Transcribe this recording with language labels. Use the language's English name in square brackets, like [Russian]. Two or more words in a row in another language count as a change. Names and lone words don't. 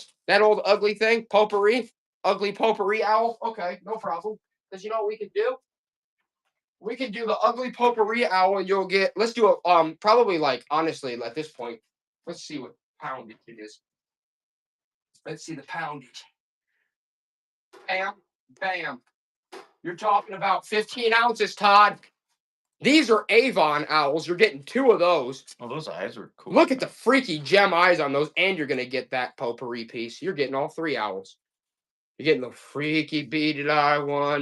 [English] That old ugly thing? Potpourri? Ugly potpourri owl? Okay, no problem. Because you know what we can do? We can do the ugly potpourri owl, and you'll get. Let's do a probably like honestly at this point. Let's see what poundage it is. Let's see the poundage. Bam, bam. You're talking about 15 ounces, Todd. These are Avon owls. You're getting 2 of those. Oh, those eyes are cool. Look at the freaky gem eyes on those, and you're gonna get that potpourri piece. You're getting all 3 owls. You're getting the freaky beaded eye one.